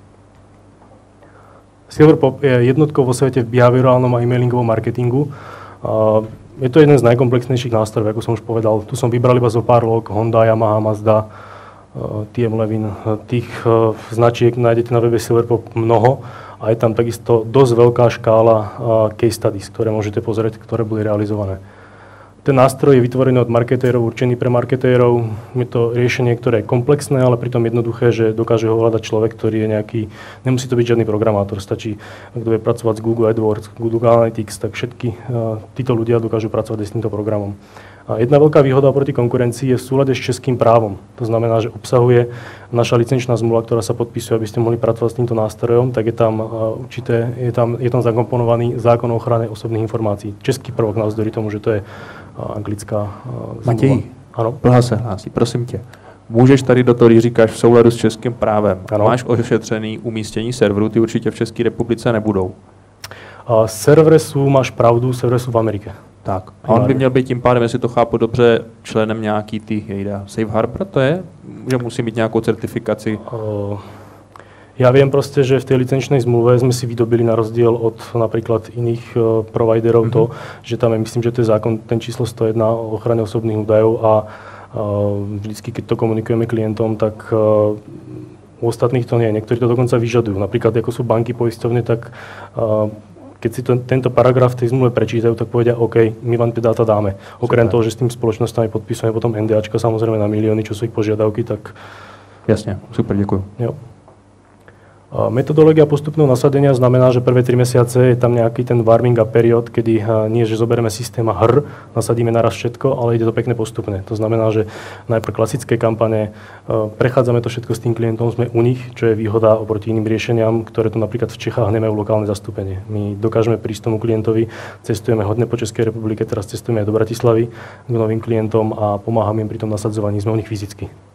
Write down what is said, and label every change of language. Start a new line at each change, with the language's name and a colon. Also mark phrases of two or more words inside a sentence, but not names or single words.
Slovak: Silverpop je jednotkou vo svete v behaviorálnom a e-mailingovom marketingu. Je to jeden z najkomplexnejších nástrojov, ako som už povedal. Tu som vybral iba zo pár log, Honda, Yamaha, Mazda, TM Levin. Tých značiek nájdete na webe Silverpop mnoho a je tam takisto dosť veľká škála
English: case studies,
Slovak: ktoré môžete pozrieť, ktoré boli realizované. Ten nástroj je vytvorený od marketérov, určený pre marketérov. Je to riešenie, ktoré je komplexné, ale pritom jednoduché, že dokáže ho hľadať človek, ktorý je nejaký, nemusí to byť žiadny programátor, stačí, kto vie pracovať s Google AdWords, Google Analytics, tak všetky títo ľudia dokážu pracovať aj s týmto programom. A jedna veľká výhoda proti konkurencii je v súlade s českým právom. To znamená, že obsahuje naša licenčná zmluva, ktorá sa podpisuje, aby ste mohli pracovať s týmto nástrojom, tak je tam zakomponovaný zákon o ochrane osobných informácií. Český prvok navzdory tomu, že to je anglická zmluva.
Czech: Matěj, Blaha se hlásí, prosím tě. můžeš tady do toho, když říkáš v souladu s českým právem, ano. máš ošetřený umístění serveru, ty určitě v České republice nebudou.
Slovak: Servery sú, máš pravdu, servery sú v Amerike. Tak.
Czech: A on by měl být tím pádem, jestli to chápu dobře, členem nějaký tý Safe Harbor, to je? Že musí mít nějakou certifikaci?
Slovak: Ja viem proste, že v tej licenčnej zmluve sme si vydobili na rozdiel od napríklad iných providerov to, že tam je, myslím, že to je zákon, ten číslo 101 o ochrane osobných údajov a vždycky, keď to komunikujeme klientom, tak u ostatných to nie. Niektorí to dokonca vyžadujú. Napríklad, ako sú banky poisťovne, tak keď si tento paragraf v tej zmluve prečítajú, tak povedia, OK, my vám tie dáta dáme. Okrem toho, že s tým spoločnosťami podpisujeme potom NDAčka, samozrejme na milióny, čo sú ich požiadavky, tak... Jasne, super, ďakujem. Jo. Metodológia postupného nasadenia znamená, že prvé 3 mesiace je tam nejaký ten
English: warming up period,
Slovak: kedy nie, že zoberieme systém a nasadíme naraz všetko, ale ide to pekne postupne. To znamená, že najprv klasické kampane, prechádzame to všetko s tým klientom, sme u nich, čo je výhoda oproti iným riešeniam, ktoré tu napríklad v Čechách nemajú lokálne zastúpenie. My dokážeme prísť tomu klientovi, cestujeme hodne po Českej republike, teraz cestujeme aj do Bratislavy k novým klientom a pomáhame im pri tom nasadzovaní, sme u nich fyzicky.